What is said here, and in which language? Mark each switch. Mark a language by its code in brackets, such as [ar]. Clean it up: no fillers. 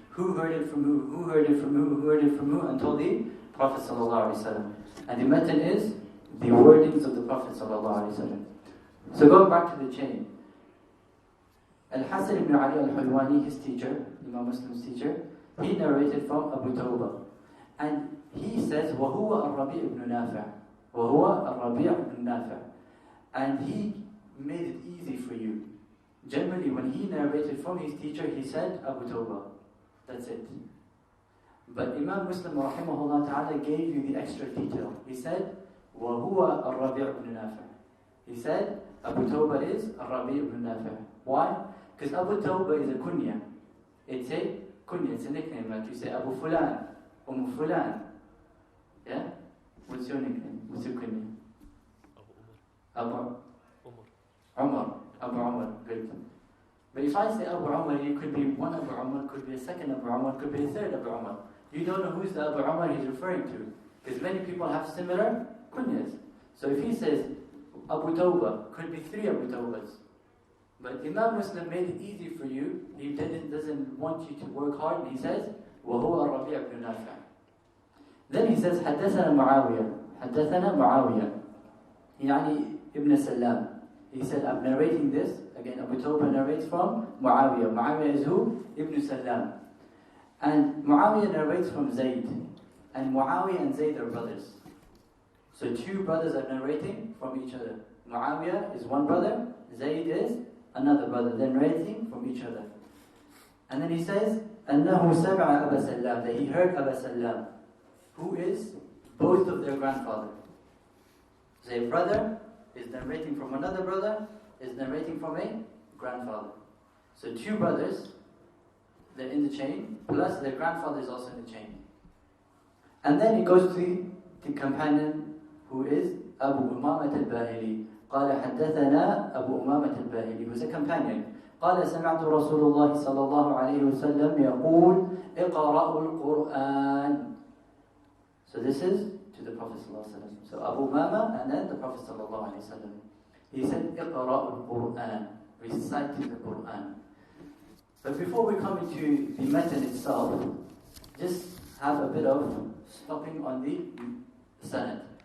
[en] Who heard it from who heard it from who heard it from who, until the Prophet ﷺ. And the matan is the wordings of the Prophet ﷺ. So going back to the chain. Al-Hasan ibn Ali al-Hulwani, his teacher, Imam Muslim's teacher, he narrated from Abu Tawbah. And he says, [ar] وَهُوَ الرَّبِيعُ بْنُ نَافِعُ وَهُوَ الرَّبِيعُ بْنُ نَافِعُ. [en] And he made it easy for you. Generally, when he narrated from his teacher, he said Abu Tawbah. That's it. But Imam Muslim rahimahullah ta'ala gave you the extra detail. He said, [ar] وَهُوَ الرَّبِيعُ بْنُ نَافِعُ. [en] He said, Abu Tawbah is Rabi' ibn Nafi'. Why? Because Abu Tawbah is a kunya. It's a kunya, it's a nickname. Like you say Abu Fulan, Fulan. Yeah? What's your nickname? What's your kunya? Abu Umar. Abu Umar. Good. But if I say Abu Umar, it could be one Abu Umar, could be a second Abu Umar, could be a third Abu Umar. You don't know who's the Abu Umar he's referring to. Because many people have similar kunyas. So if he says Abu Tawbah, could be 3 Abu Tawbahs. But Imam Muslim made it easy for you. He doesn't want you to work hard. And he says, [ar] وَهُوَ الرَّبِيعُ بْنُ نَافِعُ. [en] Then he says, [ar] حدثنا معاوية. يعني [en] Ibn Salam. He said, I'm narrating this. Again, Abu Tawbah narrates from Muawiyah. Muawiyah is who? Ibn Salam. And Muawiyah narrates from Zayd. And Muawiyah and Zayd are brothers. So 2 brothers are narrating from each other. Muawiyah is one brother, Zayd is another brother. They're narrating from each other. And then he says, [ar] أَنَّهُ سَمِعَ أَبَا سَلَّامَ, [en] that he heard Aba Sallam, who is both of their grandfather. So a brother is narrating from another brother, is narrating from a grandfather. So 2 brothers, they're in the chain, plus their grandfather is also in the chain. And then he goes to the companion who is Abu Umamat al-Bahili. [ar] قال حدثنا أبو أمامة الباهلي, [en] who was a companion. [ar] قال سمعت رسول الله صلى الله عليه وسلم يقول اقرأوا القرآن. [en] So this is to the Prophet صلى الله عليه وسلم. So Abu Umama and then the Prophet صلى الله عليه وسلم. He said [ar] اقرأوا القرآن, [en] reciting the Quran. But before we come into the method itself, just have a bit of stopping on the sanad.